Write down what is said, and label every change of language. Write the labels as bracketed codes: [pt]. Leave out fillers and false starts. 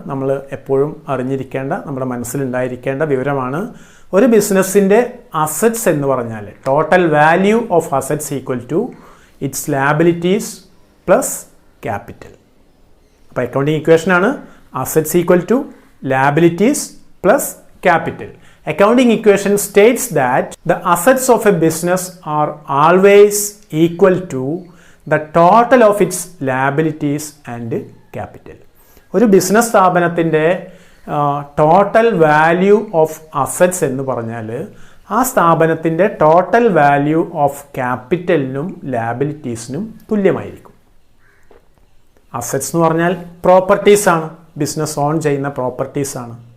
[ml] നമ്മൾ എപ്പോഴും അറിഞ്ഞിരിക്കേണ്ട, നമ്മുടെ മനസ്സിലുണ്ടായിരിക്കേണ്ട വിവരമാണ്. ഒരു ബിസിനസ്സിൻ്റെ അസറ്റ്സ് എന്ന് പറഞ്ഞാൽ [en] Total value of assets equal to its liabilities plus capital. [ml] അപ്പോൾ accounting ഇക്വേഷനാണ് [en] Assets equal to liabilities plus capital. Accounting equation states that the assets of a business are always equal to the total of its liabilities and capital. [ml] ഒരു business സ്ഥാപനത്തിൻ്റെ total value of assets എന്ന് പറഞ്ഞാൽ ആ സ്ഥാപനത്തിൻ്റെ total value of ക്യാപിറ്റലിനും ലാബിലിറ്റീസിനും തുല്യമായിരിക്കും. Assets എന്ന് പറഞ്ഞാൽ പ്രോപ്പർട്ടീസാണ്, business on ചെയ്യുന്ന പ്രോപ്പർട്ടീസാണ്.